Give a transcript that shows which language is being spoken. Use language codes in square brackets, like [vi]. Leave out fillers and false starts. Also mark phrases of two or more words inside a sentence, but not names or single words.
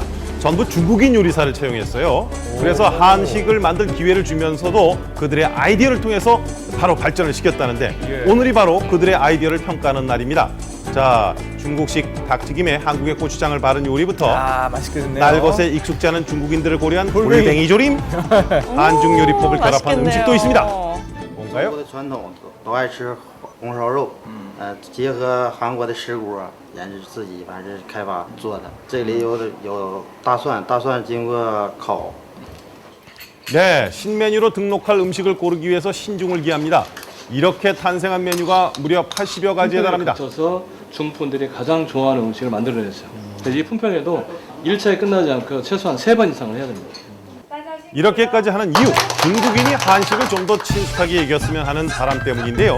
[ko] 전부 중국인 요리사를 채용했어요. 그래서 한식을 만들 기회를 주면서도 그들의 아이디어를 통해서 바로 발전을 시켰다는데 예. 오늘이 바로 그들의 아이디어를 평가하는 날입니다. 자, 중국식 닭튀김에 한국의 고추장을 바른 요리부터 아, 맛있게 됐네요. 날것에 익숙지 않은 중국인들을 고려한 골뱅이. 골뱅이 조림, 한중 요리법을 결합한 맛있겠네요. 음식도 있습니다. [zh] 中 [ko] 뭔가요? [zh] 国的传统都爱吃红烧肉，结合韩国的石锅，研制自己反正是开发做的。这里有大蒜，大蒜经过烤， [ko] 네, 신메뉴로 등록할 음식을 고르기 위해서 신중을 기합니다. 이렇게 탄생한 메뉴가 무려 80여 가지에 달합니다. 거쳐서 중국 분들이 가장 좋아하는 음식을 만들어냈어요. 그래서 이 품평회도 1차에 끝나지 않고 최소한 3번 이상을 해야 됩니다. 이렇게까지 하는 이유, 중국인이 한식을 좀 더 친숙하게 여겼으면 하는 바람 때문인데요.